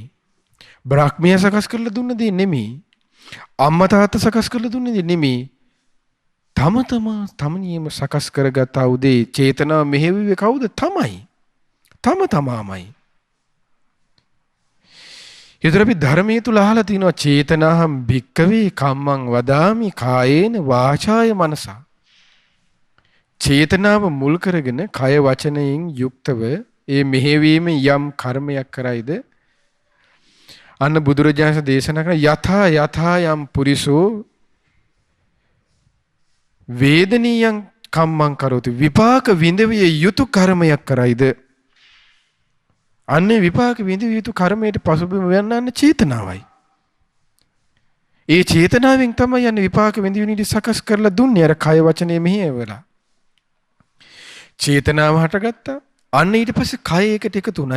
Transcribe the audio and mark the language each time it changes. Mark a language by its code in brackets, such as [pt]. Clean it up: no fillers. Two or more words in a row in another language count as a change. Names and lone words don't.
[si] බ්‍රහ්මිය සකස් කරලා දුන්න දේ නෙමෙයි. අම්මා තාත්තා සකස් කරලා දුන්න දේ නෙමෙයි. තම තමා තමනියම සකස් කරගත්තා වූ දේ චේතනාව මෙහෙවුවේ කවුද? තමයි. තම තමාමයි. ඊතර අපි ධර්මයේ තුල අහලා තිනවා [pi] චේතනාහම් භික්කවේ කම්මං වදාමි කායේන වාචාය මනසා. [si] චේතනාව මුල් කරගෙන කය වචනයෙන් යුක්තව ඒ මෙහෙවීම යම් කර්මයක් කරයිද අන්න බුදුරජාණන් දේශනා කරන [pi] යථා යම් පුරිසෝ වේදනීයං කම්මං කරෝති [si] විපාක විඳවිය යුතු කර්මයක් කරයිද අන්නේ විපාක විඳවිය යුතු කර්මයට පසුබිම වෙන්නන්නේ චේතනාවයි. ඒ චේතනාවෙන් තමයි යන්නේ විපාක විඳින ඉඳි සකස් කරලා දුන්නේ අර කය වචනේ මෙහෙවලා. චේතනාව හටගත්තා. අන්න ඊට පස්සේ කය එකට එකතු වුණා.